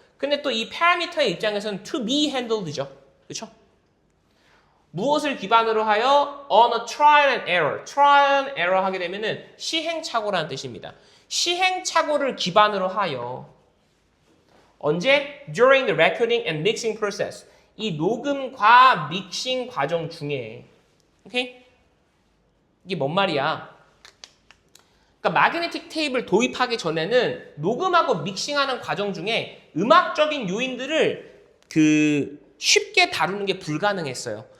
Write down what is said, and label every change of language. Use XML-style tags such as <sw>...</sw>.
<ko>근데 또 이 파라미터의 입장에서는</ko> <en>to be handled</en> <ko>죠. 그렇죠? 무엇을 기반으로 하여?</ko> <en>on a trial and error.</en> <ko>trial and error 하게 되면은 시행착오라는 뜻입니다. 시행착오를 기반으로 하여 언제?</ko> <en>during the recording and mixing process.</en> <ko>이 녹음과 믹싱 과정 중에 오케이? 이게 뭔 말이야? 그러니까 마그네틱 테이프를 도입하기 전에는 녹음하고 믹싱하는 과정 중에 음악적인 요인들을 쉽게 다루는 게 불가능했어요.</ko>